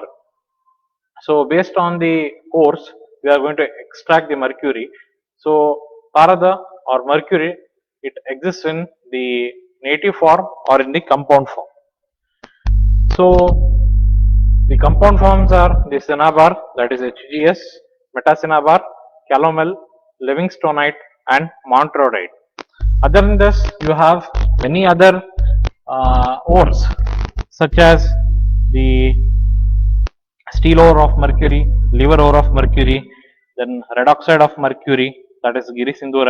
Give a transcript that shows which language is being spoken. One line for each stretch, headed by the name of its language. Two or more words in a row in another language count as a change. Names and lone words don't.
English: So based on the ores, we are going to extract the mercury. So Parada or mercury, it exists in the native form or in the compound form. So the compound forms are the cinnabar, that is HGS, metacinnabar, calomel, livingstonite and montrodite. Other than this, you have many other ores such as the steel ore of mercury, liver ore of mercury, then red oxide of mercury, that is Giri Sindhura.